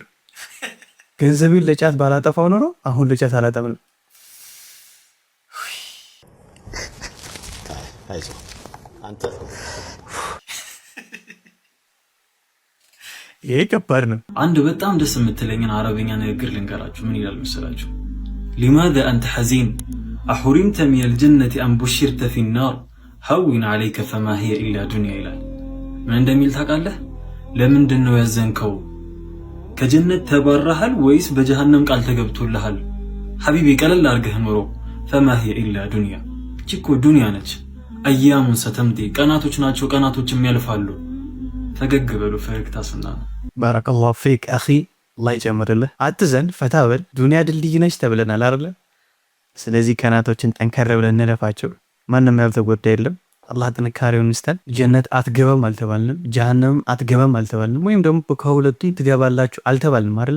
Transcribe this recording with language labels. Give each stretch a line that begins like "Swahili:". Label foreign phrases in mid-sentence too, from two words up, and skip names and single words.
Amharic: ገንዘቤን ለጫት ባላጠፋው ኖሮ አሁን ለጫት አላጣም ነበር። አይዞህ አንተ ይሄ ከባድ ነው። አንድ በጣም ደስ የምትለኝን አረበኛ ንግግር ልንገራችሁ። ምን ይላል መሰላችሁ?
Arabic: لماذا أنت حزين أحرمت من الجنة أم بشرت في النار هون عليك فما هي إلا دنيا
Amharic: ይላል። ምን እንደሚል ታውቃለህ? ለምንድን ነው ያዘንከው? ከጀነት ተባረሃል ወይስ በጀሃነም ቃል ተገብቶልሃል? ሐቢቢ ቀለል አድርገህ ኑሮ።
Arabic: فما هي إلا دنيا
Amharic: እኮ ዱንያ ነች።
Arabic: أيام ستمضي
Amharic: ቀናቶች ናቸው፣ ቀናቶችም ያልፋሉ። ፈገግ በሉ፣ ፈገግታ ሱና ነው።
Arabic: بارك الله فيك أخي፣
Amharic: አላህ ይጨምርልህ። አትዘን፣ ፈታ በል። ዱንያ ድልድይ ነች ተብለናል አይደል? ስለዚህ ቀናቶችን ጠንከር ብለን እንለፋቸው። ማንም ያልተጎዳ የለም። አላህ ጥንካሬውን ይስጠን። ጀነት አትገባም አልተባልንም፣ ጀሃነም አትገባም አልተባልንም፣ ወይም ደግሞ ከሁለቱ ትገባላችሁ አልተባልንም አይደል?